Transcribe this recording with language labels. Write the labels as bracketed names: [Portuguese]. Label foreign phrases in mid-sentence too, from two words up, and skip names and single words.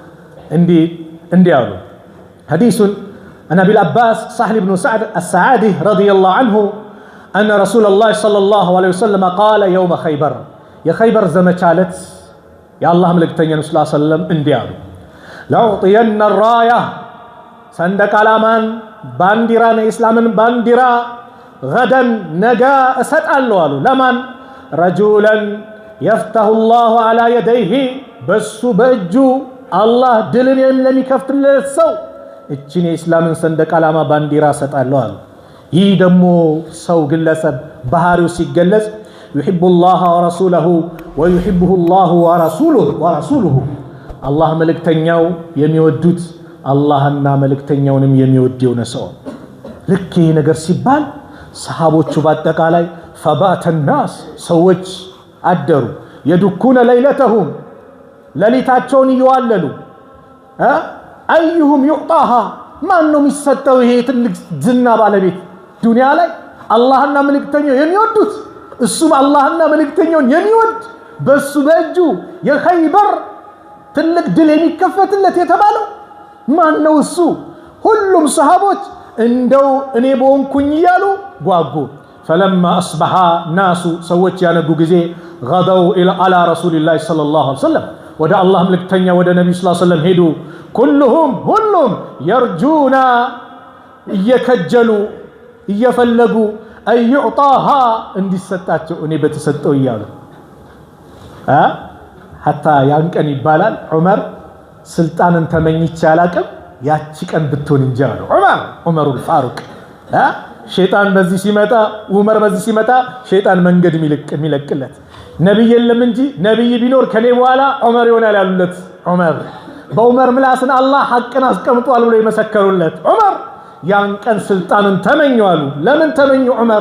[Amharic] እንዲህ አሉ። ሐዲሱን [Arabic] عن أبي العباس سهل بن سعد الساعدي رضي الله عنه أن رسول الله صلى الله عليه وسلم قال يوم خيبر፣ [Amharic] የኸይበር ዘመቻ ዕለት የአላህ መልእክተኛ ነብዩ [Arabic] صلى الله عليه وسلم [Amharic] እንዲህ አሉ። [Arabic] لأعطين الراية፣ [Amharic] ሰንደቅ ዓላማን ባንዲራን፣ የእስላምን ባንዲራ ገደን ነገ እሰጣለሁ አሉ። ለማን? [Arabic] رجلا يفتح الله على يديه፣ [Amharic] በሱ በእጁ አላህ ድልን ለሚከፍትለት ሰው እችን የእስላምን ሰንደቅ ዓላማ ባንዲራ እሰጣለሁ አሉ። ይህ ደግሞ ሰው ግለሰብ ባህሪው ሲገለጽ [Arabic] يحب الله ورسوله ويحبه الله ورسوله [Amharic] الله መልእክተኛው የሚወዱት አላህና መልእክተኛውንም የሚወደው ነው። ልክ ይህ ነገር ሲባል ሰሃቦቹ በአጠቃላይ [Arabic] فبات الناس [Amharic] ሰዎች አደሩ [Arabic] يدكون ليلتهم [Amharic] ሌሊታቸውን ይዋለሉ [Arabic] ايهم يعطاها [Amharic] ማን ነው የሚሰጠው ይሄ ትልቅ ዝና ባለቤት ዱንያ ላይ አላህና መልእክተኛው የሚወዱት እሱም አላህና መልእክተኛውን የሚወድ በሱ በእጁ የኸይበር ትልቅ ድል የሚከፈትለት የተባለው ማን ነው እሱ? ሁሉም ሰሃቦች እንደው እኔ በሆንኩኝ እያሉ ጓጉ። [Arabic] فلما اصبح الناس [Amharic] ሰዎች ያነጉ ጊዜ [Arabic] غدوا الى على رسول الله صلى الله عليه وسلم [Amharic] ወደ አላህ መልእክተኛ ወደ ነብዩ [Arabic] صلى الله عليه وسلم [Amharic] ሄዱ። ሁሉም يرجون እየከጀሉ እየፈለጉ አይዩጣሃ እንዲሰጣቸው እኔ በተሰጠው ይያሉ حتى ያን ቀን ይባላል ዑመር ስልጣንን ተመኝቼ አላቅም ያቺ ቀን ብትሆን እንጂ አሉ ዑመሩል ፋሩቅ ሸይጣን በዚህ ሲመጣ ዑመር በዚህ ሲመጣ ሸይጣን መንገድ የሚለቅለት ነብይ የለም እንጂ ነብይ ቢኖር ከኔ በኋላ ዑመር ይሆናል ያሉለት ዑመር በዑመር ምላስን አላህ ሐቅን አስቀምጧል ብሎ የመሰከሩለት ዑመር ያን ቀን ስልጣንን ተመኙ አሉ። ለምን ተመኙ ዑመር?